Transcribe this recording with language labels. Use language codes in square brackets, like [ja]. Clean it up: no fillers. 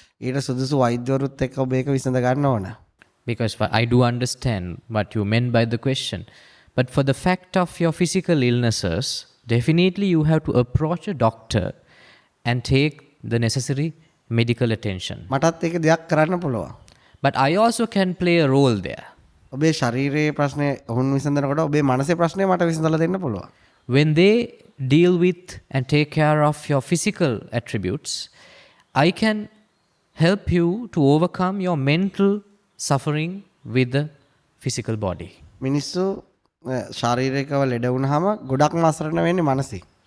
[si] ඊට සුදුසු වෛද්‍යවරුත් එක්ක ඔබ ඒක විසඳ ගන්න ඕන. [en] Because I do understand what you meant by the question. But for the fact of your physical illnesses, definitely you have to approach a doctor and take the necessary medical attention. [si] මටත් ඒක දෙයක් කරන්න පුළුවන්. [en] But I also can play a role there. [si] ඔබේ ශරීරයේ ප්‍රශ්නේ ඔවුන් විසඳනකොට ඔබේ මනසේ ප්‍රශ්නේ මට විසඳලා දෙන්න පුළුවන්. [en] When they deal with and take care of your physical attributes, I can help you to overcome your mental suffering with the physical body. [si] මිනිස්සු ශාරීරිකව ලෙඩ වුණාම ගොඩක්ම අසරණ වෙන්නේ මනසේ.